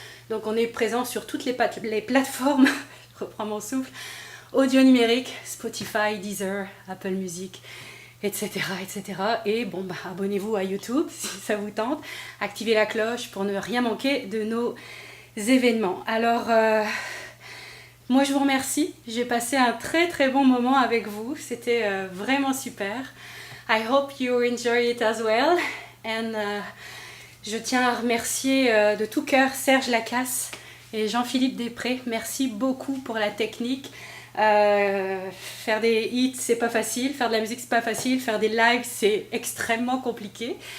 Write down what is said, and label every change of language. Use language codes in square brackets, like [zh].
[fr] Donc on est présent sur toutes les plateformes, je reprends mon souffle, audio numérique, Spotify, Deezer, Apple Music, etc. Et bon, abonnez-vous à YouTube si ça vous tente. Activez la cloche pour ne rien manquer de nos événements. Alors, moi je vous remercie. J'ai passé un très très bon moment avec vous. C'était vraiment super. [en] I hope you enjoy it as well. [fr] And je tiens à remercier de tout cœur Serge Lacasse et Jean-Philippe Després. Merci beaucoup pour la technique. Faire des hits c'est pas facile, faire de la musique c'est pas facile, faire des lives c'est extrêmement compliqué.